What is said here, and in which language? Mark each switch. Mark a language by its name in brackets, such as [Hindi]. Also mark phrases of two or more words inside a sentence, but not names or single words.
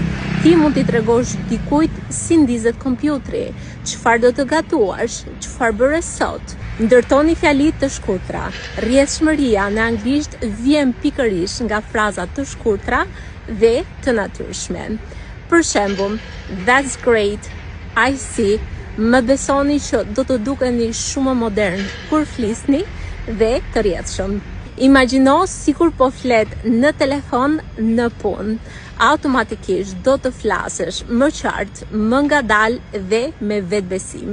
[Albanian] Ti mund t'i tregosh dikujt si ndizet kompjuteri, çfarë do të gatuash, çfarë bëre sot. Ndërtoni fjali të shkurtra. Rrjedhshmëria në anglisht vjen pikërisht nga fraza të shkurtra dhe të natyrshme. Për shembull, [English] that's great, I see, [Albanian] më besoni që do të dukeni shumë modern kur flisni dhe të rrjedhshëm. Imagjino sikur po flet në telefon në punë. Automatikisht do të flasësh më qartë, më ngadalë dhe me vetbesim.